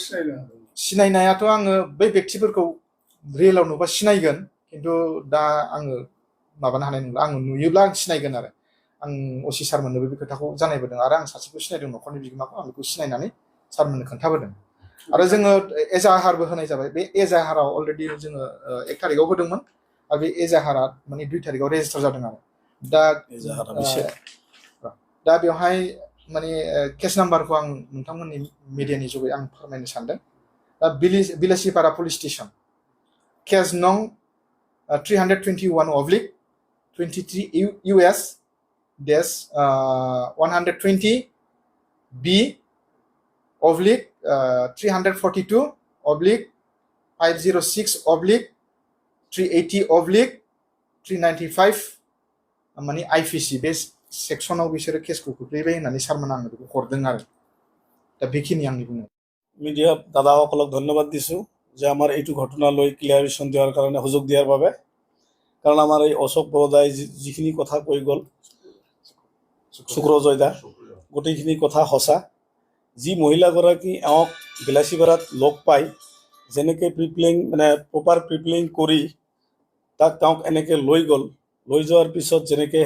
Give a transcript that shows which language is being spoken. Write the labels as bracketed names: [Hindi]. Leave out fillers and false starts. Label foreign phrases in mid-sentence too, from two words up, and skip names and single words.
[Bodo] सिनायनायाथ' आङो बै व्यक्तिफोरखौ रियेलाव नुबा सिनायगोन खिन्थु दा आङो माबानो हानाय नंला आङो नुयोब्ला आं सिनायगोन आरो आं असि सारमोननोबो बे खोथाखौ जानायबोदों आरो आं सासेखौ सिनायदों न'खरनि बिगोमाखौ आं बेखौ सिनायनानै सारमोननो खोन्थाबोदों आरो जोङो एजाहारबो होनाय जाबाय बे एजाहाराव अलरेडि जोङो 1 तारिखआव होदोंमोन आरो बे एजाहारा माने 2 तारिखआव रेजिस्टार जादों आरो दा बेवहाय माने केस नाम्बारखौ आं नोंथांमोननि मिडियानि जुगै आं फोरमायनो सानदों दा बिलासिपारा [English] police station case no [Bodo] 321/23 [English] US dash 120 B oblique 342 oblique 506 oblique 380 oblique 395 [Bodo] माने IPC बे सेक्सनाव बिसोरो केसखौ खोख्लैबाय होननानै सारमोन आंनो बेखौ हरदों आरो दा बेखिनि आंनि बुंनाय [Assamese] মিডিয়া দাদাসকলক ধন্যবাদ দিছোঁ যে আমাৰ এইটো ঘটনালৈ ক্লিয়াৰেশ্যন দিয়াৰ কাৰণে সুযোগ দিয়াৰ বাবে কাৰণ আমাৰ এই অশোক বৰদাই যিখিনি কথা কৈ গ'ল শুক্ৰজয় দা গোটেইখিনি কথা সঁচা যি মহিলাগৰাকী এওঁক বিলাসীপাৰাত লগ পাই যেনেকৈ প্ৰিপ্লেইং মানে [English] proper preplaying [Assamese] কৰি তাক তেওঁক এনেকৈ লৈ গ'ল লৈ যোৱাৰ পিছত যেনেকৈ